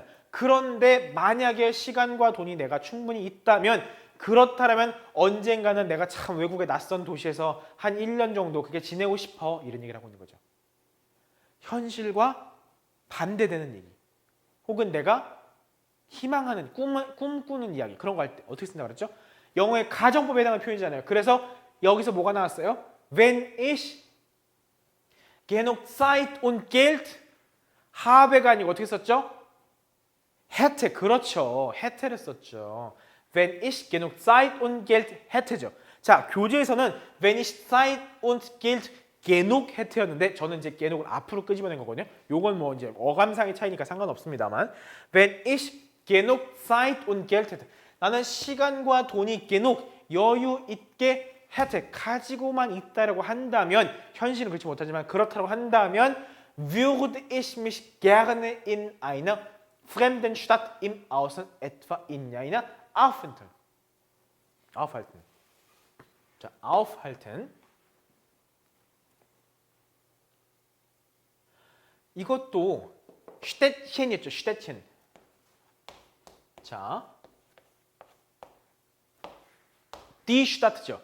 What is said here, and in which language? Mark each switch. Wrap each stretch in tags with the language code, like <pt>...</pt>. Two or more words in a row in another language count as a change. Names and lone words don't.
<ko>그런데 만약에 시간과 돈이 내가 충분히 있다면 그렇다면 언젠가는 내가 참 외국의 낯선 도시에서 한 1년 정도 그게 지내고 싶어. 이런 얘기를 하고 있는 거죠. 현실과 반대되는 얘기. 혹은 내가 희망하는 꿈꾸는 이야기. 그런 거 할 때 어떻게 쓴다고 그랬죠? 영어의 가정법에 해당하는 표현이잖아요. 그래서 여기서 뭐가 나왔어요?</ko> <de>Wenn ich genug Zeit und Geld habe가</de> <ko>아니고 어떻게 썼죠? hätte. 그렇죠. hätte를 썼죠.</ko> <de>Wenn ich genug Zeit und Geld hätte죠.</de> <ko>자, 교재에서는</ko> <de>wenn ich Zeit und Geld genug hätte</de> <ko>였는데 저는 이제 genug을 앞으로 끄집어낸 거거든요. 요건 뭐 이제 어감상의 차이니까 상관없습니다만</ko> <de>wenn ich genug Zeit und Geld hätte</de> <ko>나는 시간과 돈이 genug 여유 있게 hätte 가지고만 있다라고 한다면 현실은 그렇지 못하지만 그렇다고 한다면</ko> <de>würde ich mich gerne in einer fremden Stadt im Ausland etwa in einer aufhalten.</de> <ko>자, aufhalten. 이것도 슈테첸이었죠. 슈테첸. 자,</ko> <de>die Stadt죠.</de>